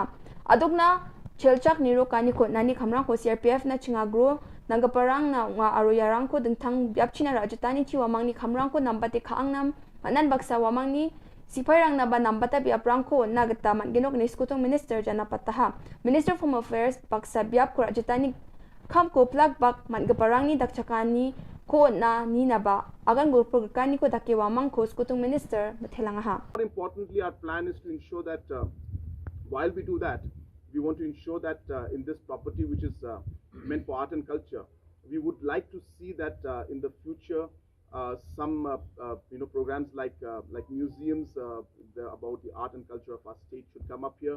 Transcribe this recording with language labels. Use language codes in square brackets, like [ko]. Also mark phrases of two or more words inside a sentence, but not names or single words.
[grt] adokna chelchak niro kani ko nani kamrang ko CRPF na chingagro nanggaparang na nga aro yarang ko dengtang biap china rajutani chi wamang ni kamrang ko nambate kaang nam manan baksa wamang ni sipairang na ba nambata biap rang ko nagata manginok ni skutong Minister jana pataha Minister of Home Affairs baksa biap ko rajutani kam ko plug bak mangaparang ni dakchakani ko na ni na ba agan gulpro kani ko dake wamang ko skutong Minister bathelangaha. [en] More importantly, our plan is to ensure that while we do that, We want to ensure that in this property, which is meant for art and culture, we would like to see that in the future, some programs like museums about the art and culture of our state should come up here.